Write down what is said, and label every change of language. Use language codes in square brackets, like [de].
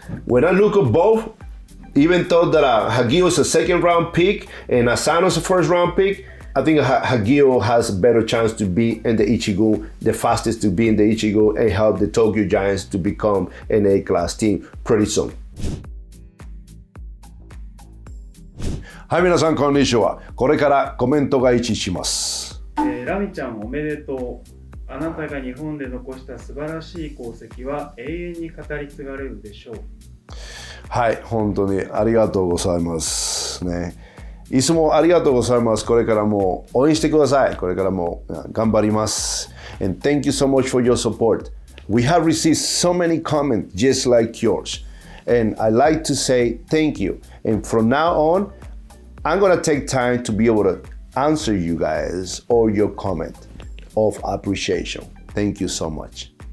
[en] When I look at both, even though that Hagio is a second round pick and Asano is a first round pick, I think Hagio has a better chance to be in the Ichigun, the fastest to be in the Ichigun, and help the Tokyo Giants to become an A-class team pretty soon. [ja] はい、皆さんこんにちは。これからコメントが一致します。ラミちゃんおめでとう。あなたが日本で残した素晴らしい功績は永遠に語り継がれるでしょう。はい、本当にありがとうございますね。いつもありがとうございます。これからも応援してください。これからも頑張ります。 [en] And thank you so much for your support. We have received so many comments just like yours. And I like to say thank you. And from now on, I'm going to take time to be able to answer you guys or your comment of appreciation. Thank you so much.